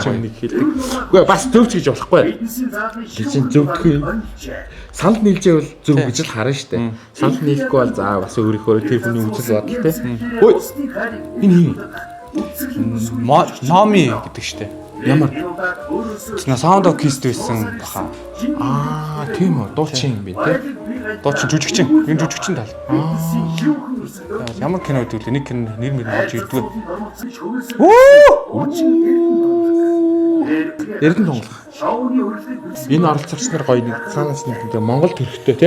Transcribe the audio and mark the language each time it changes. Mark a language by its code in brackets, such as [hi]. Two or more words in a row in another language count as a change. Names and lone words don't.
[mn] нэг хэлдэг. Үгүй бас зөвч гэж болохгүй. Жижиг зөвдөх юм. Санал нийлжээвэл зөв гэж л харна штэ. Санал нийлэхгүй бол за бас өөрийнхөө тэр хүний үзэл бодол тий. Хөөе. Энэ юм. Номи гэдэг штэ. Ямар? Sound of Kiss байсан баха. Тийм үү. Дуучин юм би тий. Дуучин жүжигчин. Энэ жүжигчин тал. Ямар кино гэдэг вэ? Нэг кино нэр мөр орж ирдэг. Эрдэнэ тоглох. Энэ оролцогч нар гоё нэг цаанаас нэг Монгол төрхтэй тий.